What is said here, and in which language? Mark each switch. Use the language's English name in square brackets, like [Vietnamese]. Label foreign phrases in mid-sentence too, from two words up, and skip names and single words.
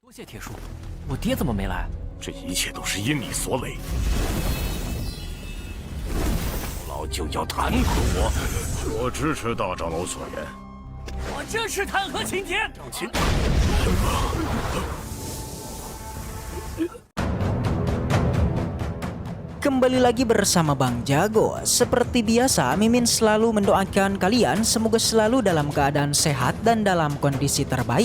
[Chinese] 多谢铁叔，我爹怎么没来？这一切都是因你所累。老就要弹劾我，我支持大长老所言。我支持弹劾秦天。 [Indonesian] Kembali lagi bersama Bang Jago. Seperti biasa, Mimin selalu mendoakan kalian semoga selalu dalam keadaan sehat dan dalam kondisi terbaik.